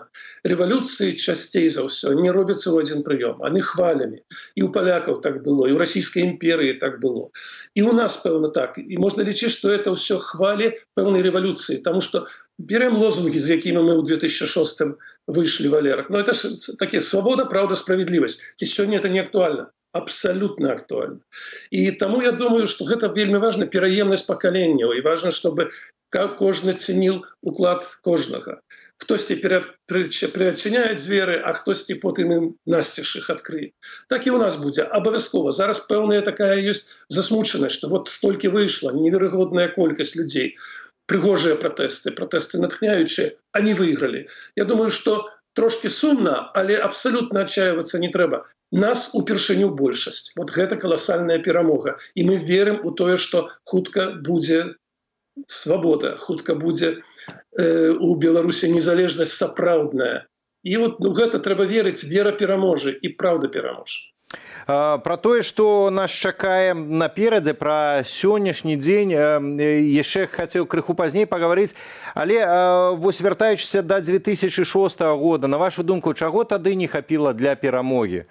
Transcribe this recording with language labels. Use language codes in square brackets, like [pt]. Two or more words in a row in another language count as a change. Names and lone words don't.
[be] Рэвалюцыі часцей за ўсё не робяцца ў адзін прыём, яны хвалямі. І ў палякаў так было, і ў расійскай імперыі так было. І ў нас, пэўна, так. І можна лічыць, што это ўсё хвалі пэўнай рэвалюцыі, таму што [ru] берем лозунги, [be] з якімі мы ў 2006 выйшлі, Валерак. Но это ж такія свабода, праўда, справядлівасць. Ці сёння это не актуальна? [ru] Абсолютно актуально. [be] И тому [ru] я думаю, что это [be] вельмі важна, пераемнасць пакаленняў, [ru] и важно, чтобы кожны ценил уклад кожнага. [be] Хтосьці прыадчыняе дзверы, а хтосьці потым ім насцеж іх адкрые. Так і ў нас будзе абавязкова. Зараз пэўная такая ёсць засмучанасць, што вот столькі выйшла, неверагодная колькасць людзей, прыгожыя пратэсты натхняючыя, они выйгралі. [ru] Я думаю, что [be] трошки сумна, але [ru] абсолютно отчаиваться [be] не трэба. Нас упершыню большасць. Вот гэта колоссальная перамога. И мы верим у тое, что хутка будзе свобода, хутка будзе у Беларусі незалежнасць сапраўдная. И вот гэта трэба верыць, вера пераможа и правда пераможа. Про тое, што нас чакае наперадзе, пра сённяшні дзень яшчэ хацеў крыху пазней пагаварыць, але вось вяртаючыся да 2006 года, на вашу думку, чаго тады не хапіла для перамогі?